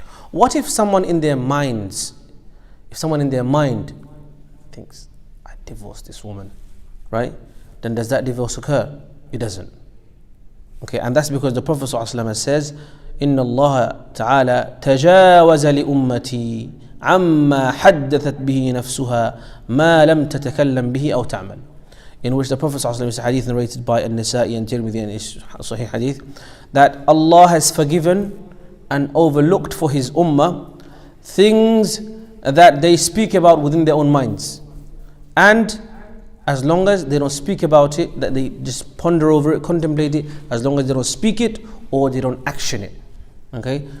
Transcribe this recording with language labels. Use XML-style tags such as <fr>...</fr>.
<en>What if someone in their mind thinks, I divorced this woman, right? Then does that divorce occur? It doesn't. Okay, and that's because the Prophet ﷺ says,</en> <ar>إن الله تعالى تجاوز لأمتي عما حدثت به نفسها ما لم تتكلم به أو تعمل.</ar> <en>In which the Prophet ﷺ, is a hadith narrated by An-Nasa'i and Tirmidhi and is Sahih hadith, that Allah has forgiven and overlooked for His ummah things that they speak about within their own minds. And as long as they don't speak about it, that they just ponder over it, contemplate it, as long as they don't speak it or they don't action it. Okay?</en>